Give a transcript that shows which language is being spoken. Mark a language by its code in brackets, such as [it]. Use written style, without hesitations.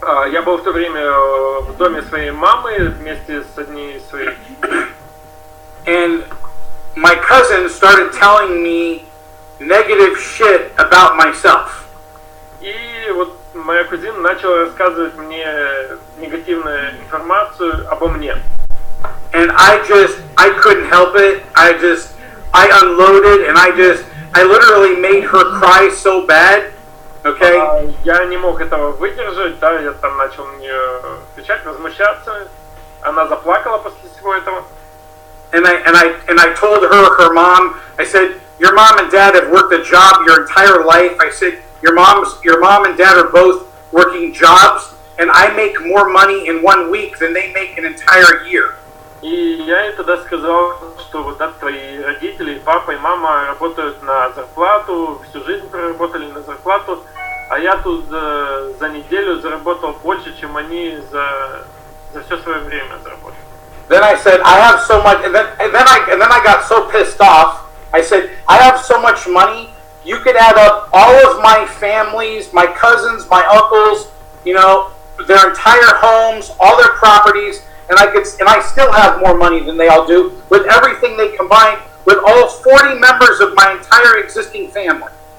[ru] Я был в то время в доме своей мамы вместе с одней из своих. [en] And my cousin started telling me negative shit about myself. [ru] И вот моя кузина начала рассказывать мне негативную информацию обо мне. [en] And I couldn't help it. I unloaded, and I literally made her cry so bad. Okay? [ru] Я не мог этого выдержать, да, я там начал на нее кричать, возмущаться. Она заплакала после всего этого. [en] And I told her mom, I said, your mom and dad have worked a job your entire life. I said, your mom and dad are both working jobs, and I make more money in 1 week than they make an entire year. [ru] И я ей тогда сказал, что вот да, твои родители, папа и мама работают на зарплату, всю жизнь проработали на зарплату, а я тут за неделю заработал больше, чем они за все свое время заработали. [en] Then I said, I have so much, and then I got so pissed off. I said, I have so much money. You could add up all of my families, my cousins, my uncles, you know, their entire homes, all their properties, and I still have more money than they all do with everything they combined with all 40 members of my entire existing family.